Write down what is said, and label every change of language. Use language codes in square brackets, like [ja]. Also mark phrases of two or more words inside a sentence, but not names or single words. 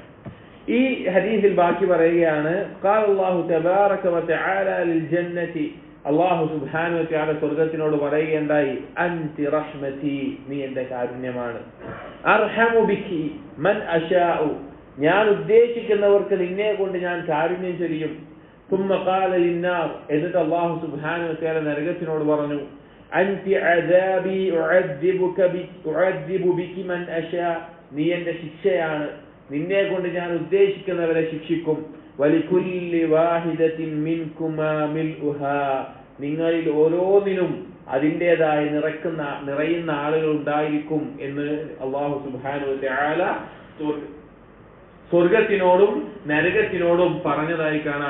[ml] ഈ ഹദീസിൽ ബാക്കി പറയുകയാണ്, [ar] قال الله تبارك وتعالى للجنة, الله سبحانه وتعالى [ml] സ്വർഗ്ഗത്തിനോട് പറയുകയുണ്ടായി, [ar] أنت رحمتي, [ml] നീ എന്റെ കാരുണ്യമാണ്, [ar] أرحم بك من أشاء, [ml] ഞാൻ ഉദ്ദേശിക്കുന്നവർക്ക് നിന്നെ കൊണ്ട് ഞാൻ കാരുണ്യം ചൊരിയും. [ar] ثم قال للنار, [ml] എന്നിട്ട് [ar] الله سبحانه وتعالى [ml] നരകത്തിനോട് പറഞ്ഞു, [ar] أنت عذابي أعذب بك من أشاء, [ml] നീ എന്റെ ശിക്ഷയാണ്, നിന്നെ കൊണ്ട് ഞാൻ ഉദ്ദേശിക്കുന്നവരെ ശിക്ഷിക്കും. [ar] ولكل واحدة منكما ملؤها, [ml] നിങ്ങളിൽ ഓരോന്നിനും അതിൻ്റെതായി നിറയുന്ന ആളുകൾ ഉണ്ടായിരിക്കും എന്ന് [ar] الله سبحانه وتعالى [ml] സ്വർഗത്തിനോടും നരകത്തിനോടും പറഞ്ഞതായി കാണാം.